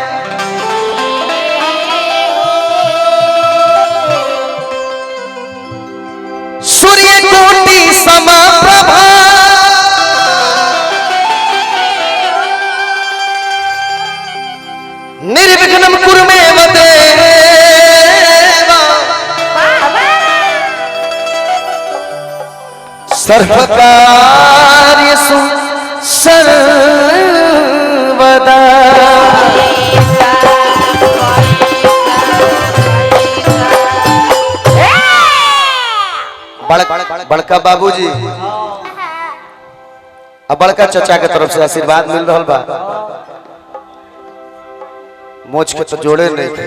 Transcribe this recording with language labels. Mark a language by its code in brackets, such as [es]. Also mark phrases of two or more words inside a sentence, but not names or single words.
[sa] सूर्य कोटि समप्रभा निर्विघ्नं कुरु मे देवा सर्वकार्येषु सर्वदा। [bho] बड़का बाबूजी अब बड़का चचा के तरफ से आशीर्वाद मिल रहा बा। मोच के तो जोड़े नहीं थे।